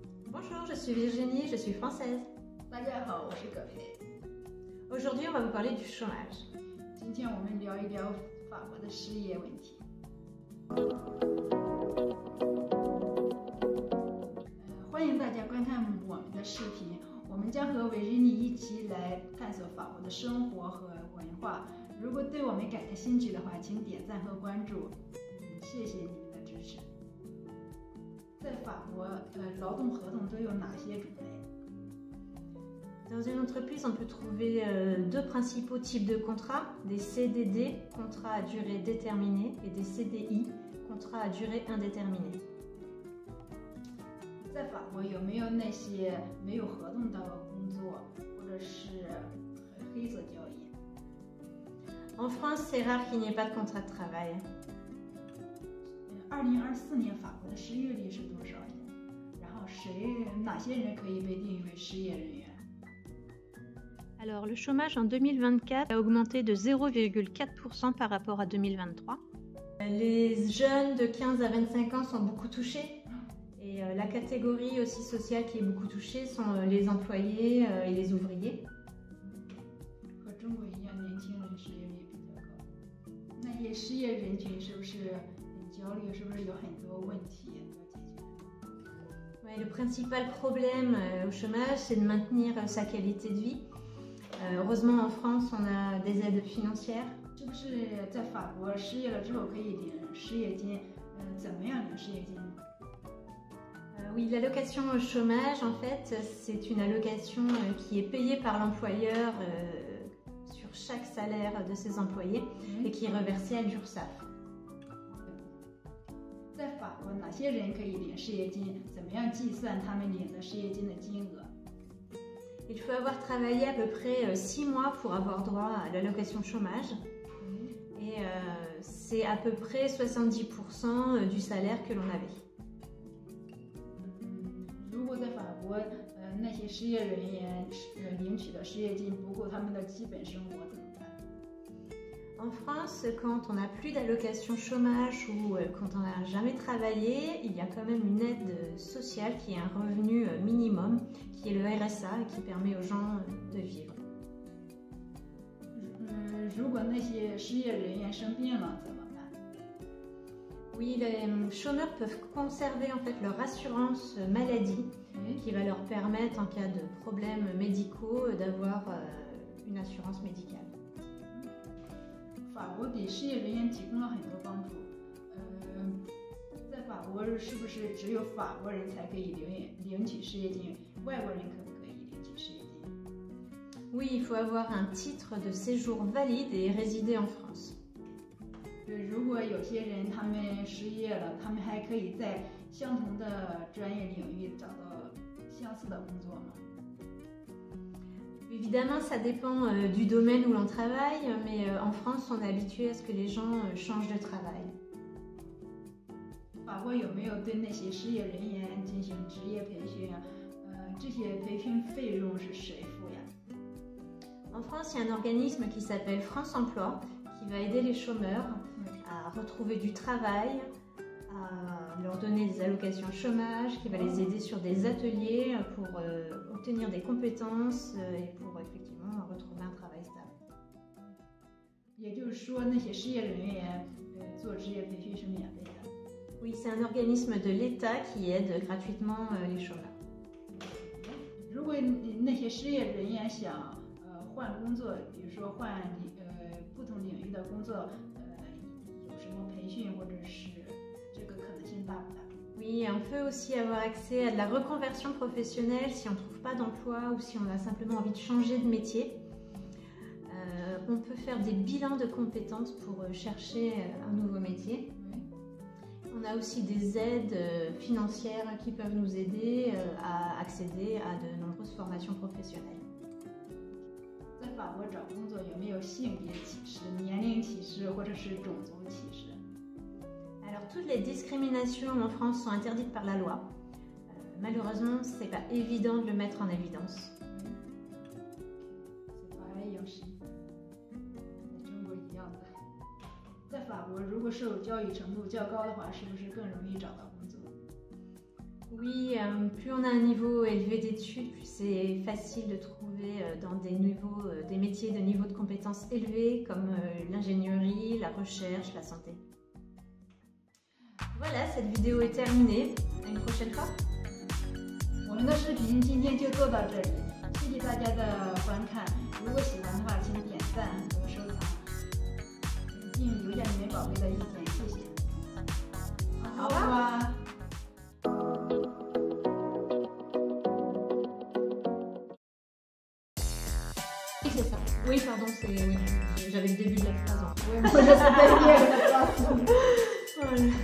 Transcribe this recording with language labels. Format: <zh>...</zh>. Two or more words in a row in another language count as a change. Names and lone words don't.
<fr>Bonjour, je suis Virginie, je suis française.</fr> <zh>大家好，我是葛培。</zh> <fr>Aujourd'hui, on va vous parler du chômage.</fr> <zh>今天我们聊一聊法国的失业问题。欢迎大家观看我们的视频，我们将和维珍妮一起来探索法国的生活和文化。如果对我们感兴趣的话，请点赞和关注。谢谢你们的支持。在法国，劳动合同都有哪些种类？</zh> <fr>Dans une entreprise, on peut trouver deux principaux types de contrats, des CDD, contrats à durée déterminée, et des CDI, contrats à durée indéterminée.</fr> <zh>在法国有没有那些没有合同的工作，或者是黑色交易？</zh> <fr>En France, c'est rare qu'il n'y ait pas de contrat de travail.</fr> <zh>2024 年法国的失业率是多少呀？然后哪些人可以被定义为失业人员？</zh> <fr>Alors, le chômage en 2024 a augmenté de 0,4% par rapport à 2023. Les jeunes de 15 à 25 ans sont beaucoup touchés. Et la catégorie aussi sociale qui est beaucoup touchée sont les employés et les ouvriers.</fr> <zh>和中国一样，年轻人失业率比较高。那些失业人群是不是很焦虑？是不是有很多问题要解决？</zh> <fr>Ouais, le principal problème au chômage, c'est de maintenir sa qualité de vie. Heureusement, en France, on a des aides financières.</fr> <zh>是不是在法国失业了之后可以领失业金？怎么样领失业金？</zh> <fr>Oui, l'allocation au chômage, en fait, c'est une allocation qui est payée par l'employeur sur chaque salaire de ses employés et qui est reversée à l'URSSAF.</fr> <zh>在法国，哪些人可以领失业金？怎么样计算他们领的失业金的金额？</zh> <fr>Il faut avoir travaillé à peu près 6 mois pour avoir droit à l'allocation chômage. Et c'est à peu près 70% du salaire que l'on avait.</fr> <zh>如果在法国，那些失业人员领取的失业金不够他们的基本生活怎么办？</zh> <fr>En France, quand on n'a plus d'allocation chômage ou quand on n'a jamais travaillé, il y a quand même une aide sociale qui est un revenu minimum, qui est le RSA et qui permet aux gens de vivre.</fr> <zh>如果那些失业人员生病了怎么办？</zh> <fr>Oui, les chômeurs peuvent conserver en fait leur assurance maladie, qui va leur permettre en cas de problèmes médicaux d'avoir une assurance médicale.</fr> <zh>法国给失业人员提供了很多帮助。在法国是不是只有法国人才可以领取失业金？外国人可不可以领取失业金？</zh> <fr>Oui, il faut avoir un titre de séjour valide et résider en France.</fr> <zh>如果有些人他们失业了，他们还可以在相同的专业领域找到相似的工作吗？</zh> <fr>Évidemment, ça dépend du domaine où l'on travaille, mais en France, on est habitué à ce que les gens changent de travail.</fr> <zh>法国有没有对那些失业人员进行职业培训啊？这些培训费用是谁付呀？</zh> <fr>En France, il y a un organisme qui s'appelle France Emploi, qui va aider les chômeurs à retrouver du travail, à leur donner des allocations chômage, qui va les aider sur des ateliers pour obtenir des compétences et pour effectivement retrouver un travail stable.</fr> <zh>也就是说，那些失业人员做职业培训是免费的。</zh> <fr>Oui, c'est un organisme de l'État qui aide gratuitement les chômeurs.</fr> <zh>如果那些失业人员想换工作，比如说换不同领域的工作，有什么培训或者是这个可能性大不大？</zh> <fr>Oui, on peut aussi avoir accès à de la reconversion professionnelle si on ne trouve pas d'emploi ou si on a simplement envie de changer de métier. On peut faire des bilans de compétences pour chercher un nouveau métier. On a aussi des aides financières qui peuvent nous aider à accéder à de nombreuses formations professionnelles.</fr> <zh>在法国找工作有没有性别歧视、年龄歧视或者是种族歧视？</zh> <fr>Alors, toutes les discriminations en France sont interdites par la loi. Malheureusement, ce n'est pas évident de le mettre en évidence.</fr> <zh>中国一样的。在法国，如果受教育程度较高的话，是不是更容易找到工作？</zh> <fr>Oui, plus on a un niveau élevé d'études, plus c'est facile de trouver dans des niveaux, des métiers de niveau de compétences élevés comme l'ingénierie, la recherche, la santé. Voilà, cette vidéo est terminée. À une prochaine fois.</fr> <zh>我们的视频今天就做到这里，谢谢大家的观看。如果喜欢的话，请点赞和收藏，并留下你们宝贵的意见，谢谢。好吧。</zh> <fr>C'est ça. Oui, pardon, c'est oui. J'avais le début de la phrase en fait. Oui, moi je sais pas bien la phrase. Voilà.</fr>